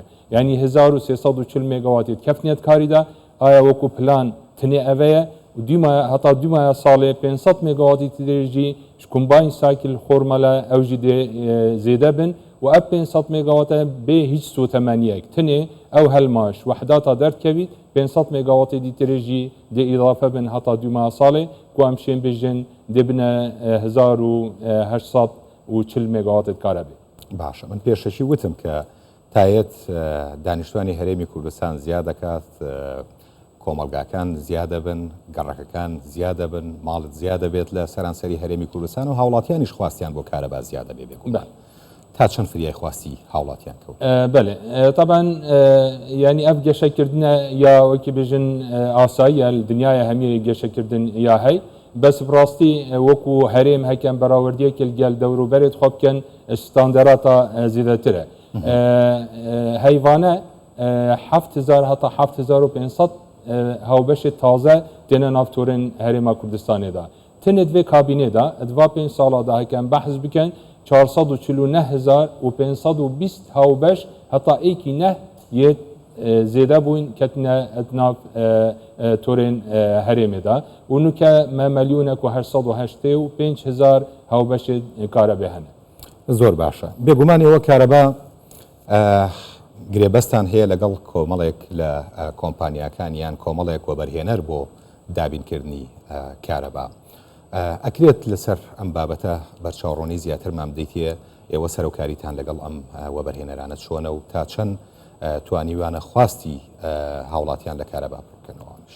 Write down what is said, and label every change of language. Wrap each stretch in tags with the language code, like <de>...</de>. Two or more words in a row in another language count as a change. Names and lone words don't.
<ku>Yani 1340 مێگاواتê kefniyet karî de aya wekû plan tinê ev ye heta dûmaya salê 500 مێگاواتê tirê jî ji kombayîn sakîl xormele ew jî dê zêde bin و ev 500 مێگاواتê bê hiç sotemeniyek tinê ew helma ji wehdata derdkevît 500 مێگاواتê dîtirê jî dê îdafe bin heta dûmaya salê ku em şên bijin dê bine 1840 مێگاواتê karebê.</ku> <ckb>باشە من پێشەشی وتم کە تایەت دانیشتوانی هەرێمی کوردستان زیاد دەکات کۆمەلگاکان زیادە بن گەڕەکەکان زیادە بن ماڵت زیادە بێت لە سەرانسەری هەرێمی کوردستان و هاوڵاتیانیش خواستیان بۆ کارەبا زیادە بێ بێکوم تا چەند فریای خواستی هاوڵاتیان کەوت؟</ckb> <ku>بله طبعا yani ev گەشەکردنە یا وەکی بێژن ئاساییە دنیای هەمیری گەشەکردن یا هەی بەس ڕاستی وەکو هەرێم هەکەن بەراوردیەکی گەل دەوروبەرێت خۆ بکەن ستاندەراتە زیاترە هەیڤانە 7000 هەتا 7500 هاوبەشی تازە دێنە نافتۆرên هەرێما کوردستانێدا تنت vê kabînêda dva 5 sala da hekem behz bikin 449520 hawbeş heta êkî neh yê zêde bûn ketine nav torên herêmê da û nuke me milyûnek û 885 hawbeşê karebê hene.</ku> <ckb>زۆر باشە بێگومان ئێوە کارەبا گرێبەستان هەیە لەگەڵ کۆمەڵێک لە کۆمپانیاکان یان کۆمەڵێک وەبەرهێنەر بۆ دابینکردنی کارەبا ئەکرێت لەسەر ئەم بابەتە بەرچاوڕۆنی زیاترمان بدەیتە ئێوە سەرۆکاریتان لەگەڵ ئەم وەبەرهێنەرانە چۆنە و تا چەند توانیوانە خواستی هاوڵاتیان لە کارەبا بکەنەوەش؟</ckb>